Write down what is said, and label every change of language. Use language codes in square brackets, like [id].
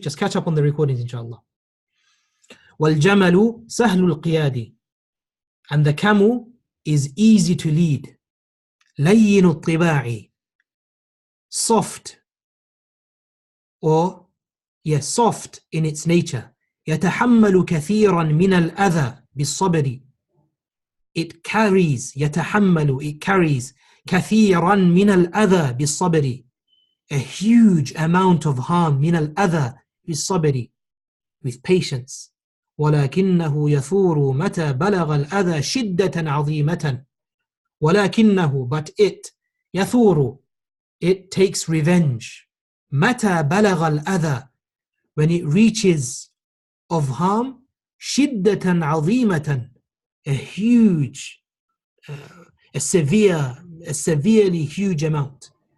[en] Just catch up on the recordings, inshallah. [ar] وَالْجَمَلُ سَهْلُ الْقِيَادِ. [en] And the camel is easy to lead. [ar] لَيِّنُ الطِّبَاعِ. [en] Soft, or yes, soft in its nature. [ar] يَتَحَمَّلُ كَثِيرًا مِنَ الْأَذَى بِالصَّبْرِ. [en] It carries, [ar] يَتَحَمَّلُ, [en] it carries [ar] كَثِيرًا مِنَ الْأَذَى بِالصَّبْرِ. [en] A huge amount of harm, [ar] من الأذى بالصبر, [en] with patience. [ar] ولكنه يثور متى بلغ الأذى شدة عظيمة. ولكنه, [en] but it, [ar] يثور, [en] it takes revenge. [ar] متى بلغ الأذى, [en] when it reaches of harm, [ar] شدة عظيمة, [en] a huge, a severely huge amount.